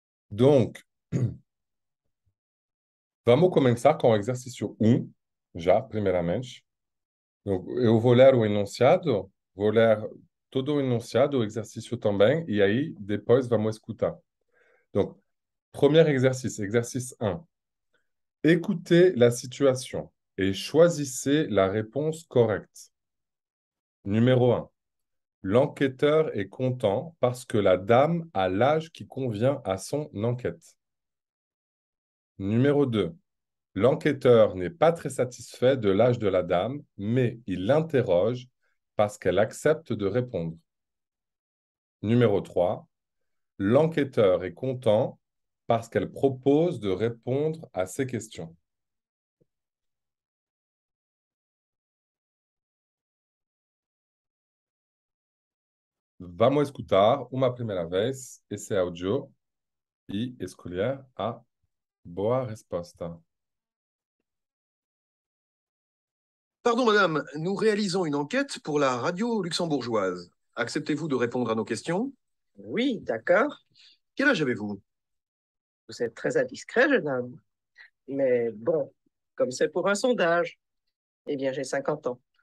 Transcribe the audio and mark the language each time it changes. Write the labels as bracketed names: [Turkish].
[Portuguese] Donc, vamos começar com o exercício um, já, primeiramente. Donc, eu vou ler o enunciado, vou ler todo o enunciado, o exercício também, e aí depois vamos escutar. [French] Donc, premier exercice, exercice 1. Écoutez la situation et choisissez la réponse correcte. Numéro 1. L'enquêteur est content parce que la dame a l'âge qui convient à son enquête. Numéro 2. L'enquêteur n'est pas très satisfait de l'âge de la dame, mais il l'interroge parce qu'elle accepte de répondre. Numéro 3. L'enquêteur est content parce qu'elle propose de répondre à ses questions. [Portuguese] Vamos escutar uma primeira vez esse áudio e escolher a boa resposta. [French] Pardon, madame, nous réalisons une enquête pour la radio luxembourgeoise. Acceptez-vous de répondre à nos questions? Oui, d'accord. Quel âge avez-vous? Vous êtes très indiscret, jeune homme. Mais bon, comme c'est pour un sondage, eh bien, j'ai 50 ans.